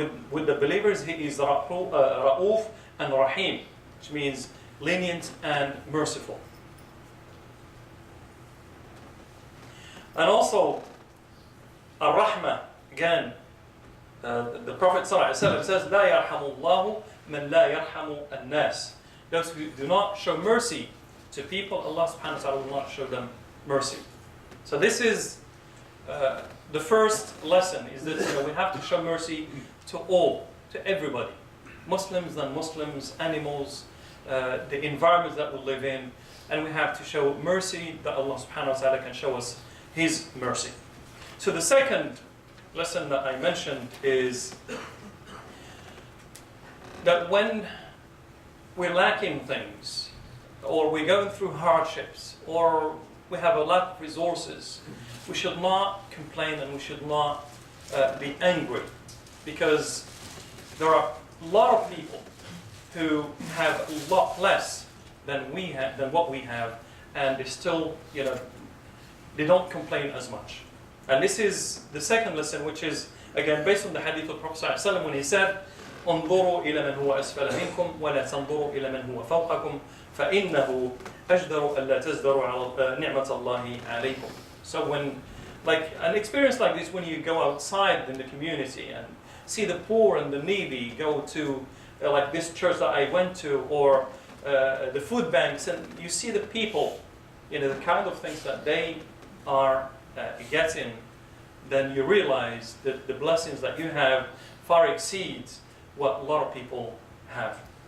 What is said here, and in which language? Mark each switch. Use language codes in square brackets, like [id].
[en] With the believers, He is Ra'uf and Rahim, which means lenient and merciful. And also, Ar-Rahmah, again, the Prophet ﷺ says, [ar] لَا يَرْحَمُ اللَّهُ مَنْ لَا يَرْحَمُ النَّاسِ. [en] Those who do not show mercy to people, Allah subhanahu wa ta'ala will not show them mercy. So this is the first lesson, is that we have to show mercy to all, to everybody. Muslims, non-Muslims, animals, the environments that we live in, and we have to show mercy that Allah subhanahu wa ta'ala can show us His mercy. So the second lesson that I mentioned is that when we're lacking things, or we're going through hardships, or we have a lack of resources, we should not complain and we should not be angry, because there are a lot of people who have a lot less than what we have, and they still, they don't complain as much. And this is the second lesson, which is again based on the hadith of Prophet ﷺ when he said, [ar] انظروا إلى من هو أسفل منكم ولا تنظروا إلى من هو فوقكم فإنه أجدر ألا تزدروا على نعمة الله عليكم. [en] So when, like an experience like this, when you go outside in the community and see the poor and the needy, go to like this church that I went to, or the food banks, and you see the people, the kind of things that they are getting, then you realize that the blessings that you have far exceeds what a lot of people have.